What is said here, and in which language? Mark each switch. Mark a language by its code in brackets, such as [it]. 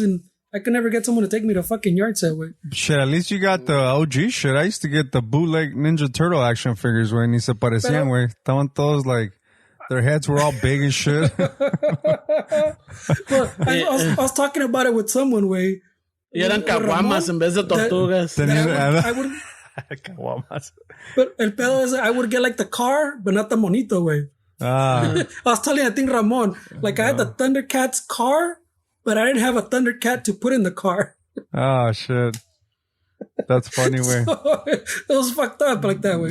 [en] And I could never get someone to take me to fucking yard sale, güey. Shit, at least you got the OG shit. I used to get the bootleg Ninja Turtle action figures, güey. [es] Ni se parecían, güey. Estaban todos [en] like, their heads were all big and shit. Well, I was talking about it with someone, güey. [es] Y eran caguamas en vez de tortugas. [en] I would Caguamas. But [es] el pedo [en] is, I would get like the car, but not the [es] monito, güey. [en] I was telling, I think, Ramon, like I had the Thundercats car, but I didn't have a Thundercat to put in the car. Oh, shit. That's funny, way. So, it was fucked up like that, way.